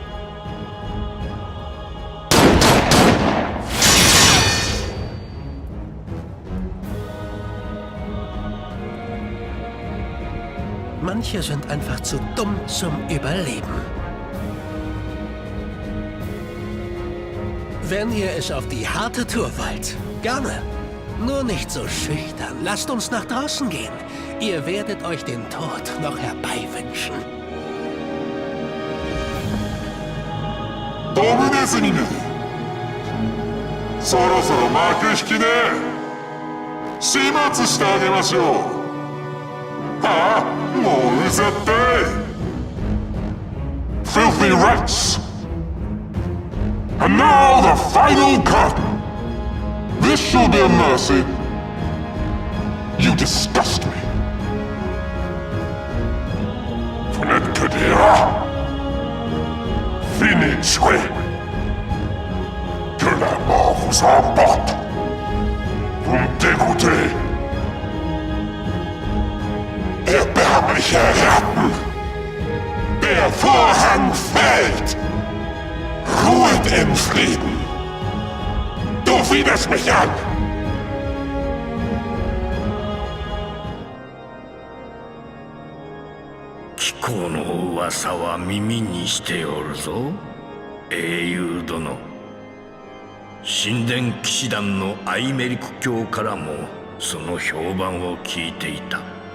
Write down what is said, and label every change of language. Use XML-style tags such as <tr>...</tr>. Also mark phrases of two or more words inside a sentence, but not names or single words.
<de>Manche sind einfach zu dumm zum Überleben. Wenn ihr es auf die harte Tour wollt, gerne. Nur nicht so schüchtern. Lasst uns nach draußen gehen. Ihr werdet euch den Tod noch herbeiwünschen.</de> <ja>ドムネズミめ、そろそろ幕引きね。始末してあげましょう。はあ、もううざって。</ja> <en>filthy rats! And now the final curtain! This shall be a mercy. You disgust me.</en> <fr>Venez que dire. Fini de jouer. Que la mort vous emporte. Vous me dégoûtez.</fr> <de>Erbärmliche Ratten. Der Vorhang fällt. Ruhet in Frieden. Du widerst mich an.</de> <ja>貴公の噂は耳にしておるぞ、英雄殿。神殿騎士団のアイメリク教からもその評判を聞いていた。</ja>